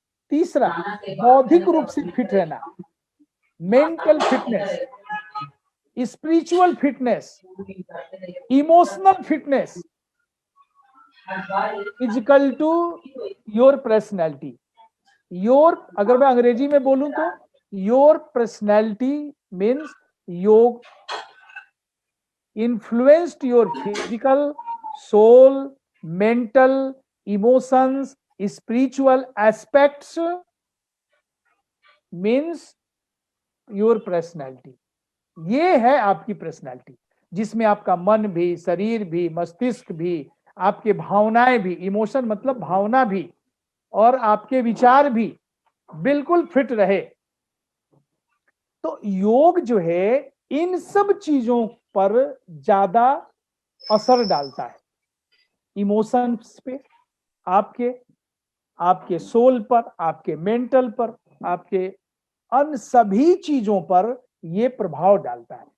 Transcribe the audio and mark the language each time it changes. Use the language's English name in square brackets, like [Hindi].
[Hindi] तीसरा, बौद्धिक रूप से फिट रहना, mental fitness, spiritual fitness, emotional fitness [English] Physical to your personality. [Hindi] अगर मैं अंग्रेजी में बोलूं तो [English] Your personality means योग influenced your physical, soul, mental, emotions, spiritual aspects means your personality। [Hindi] ये है आपकी पर्सनैलिटी, जिसमें आपका मन भी, शरीर भी, मस्तिष्क भी, आपके भावनाएं भी, इमोशन मतलब भावना भी, और आपके विचार भी बिल्कुल फिट रहे। तो योग जो है इन सब चीजों पर ज्यादा असर डालता है, इमोशंस पे, आपके सोल पर, आपके मेंटल पर, आपके अन सभी चीजों पर ये प्रभाव डालता है।